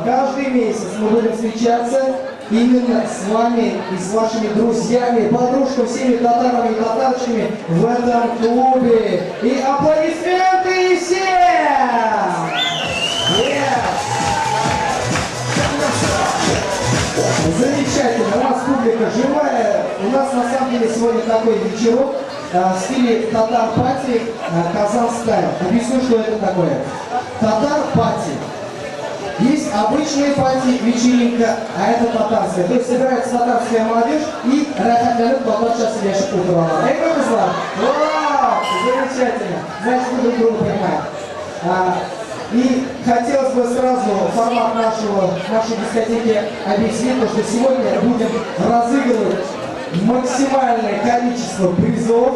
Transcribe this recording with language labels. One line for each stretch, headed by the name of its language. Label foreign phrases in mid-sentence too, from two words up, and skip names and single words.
Russian: Каждый месяц мы будем встречаться именно с вами и с вашими друзьями, подружками, всеми татарами и татарчами в этом клубе. И аплодисменты всем! Замечательно, у нас публика живая, у нас на самом деле сегодня такой вечерок в стиле татар-пати Казан-стайл. Объясню, что это такое. Татар-пати. Есть обычная пати, вечеринка, а это татарская. То есть собирается татарская молодежь и
Tatar: рахатлянып татарша сөйлешіп отыралар.
Russian: Как қызлар? Вау! Замечательно. Значит, мы друг друга понимаем. И хотелось бы сразу формат нашей дискотеки объяснить, потому что сегодня будем разыгрывать максимальное количество призов.